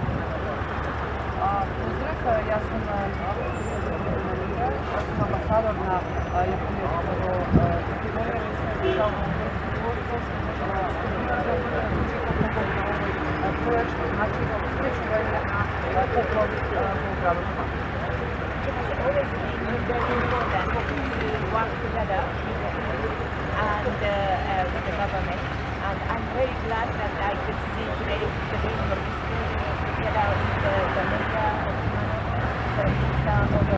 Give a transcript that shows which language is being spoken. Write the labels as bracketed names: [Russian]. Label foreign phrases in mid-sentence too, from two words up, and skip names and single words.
[Macedonian] Поздрав, јас сум амбасадор на Јапонија во Македонија, сме само проект што значи спречување на поплави во градот Македонија. [English] It has always been very important to work together with the community and with the government. And I'm very glad that I could see today the beginning of this project together with the mayor of Kumano, the minister of